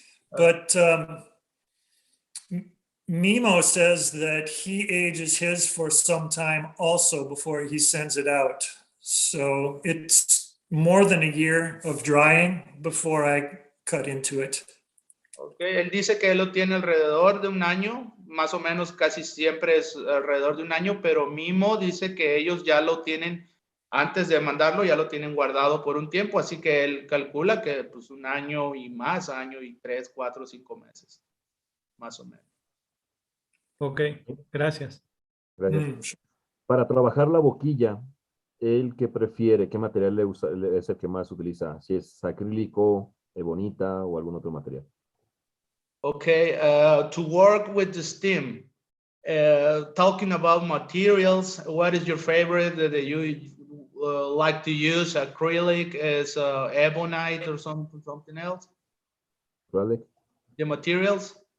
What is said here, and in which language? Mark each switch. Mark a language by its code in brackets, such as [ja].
[en] But Mimo says that he ages his for some time also before he sends it out. So it's more than a year of drying before I cut into it. [es] Okay, él dice que él lo tiene alrededor de un año, más o menos casi siempre es alrededor de un año, pero Mimo dice que ellos ya lo tienen, antes de mandarlo, ya lo tienen guardado por un tiempo, así que él calcula que pues un año y más, año y 3, 4, 5 meses, más o menos. Ok, gracias. Gracias. Para trabajar la boquilla, ¿el que prefiere? ¿Qué material es el que más utiliza? Si es acrílico, ebonita o algún otro material. [en] Okay, to work with the stem, talking about materials, what is your favorite that you like to use? Acrylic, is ebonite or something else? [es] ¿Vale? [en] The materials?